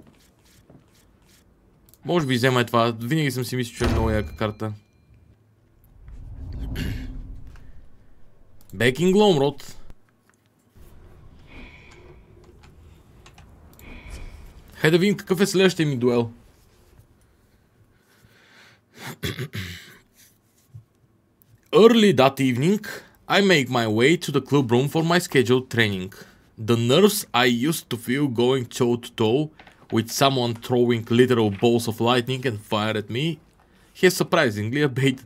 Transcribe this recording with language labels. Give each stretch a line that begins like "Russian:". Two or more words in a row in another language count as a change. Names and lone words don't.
Bulgarian: Може би взема това. Винаги съм си мислил, че е много яка карта. Бекинг Ломрод. Хайде да видим какъв е следващия ми дуел.
English: Early that evening, I make my way to the club room for my scheduled training. The nerves I used to feel going toe-to-toe with someone throwing literal balls of lightning and fire at me has surprisingly abated.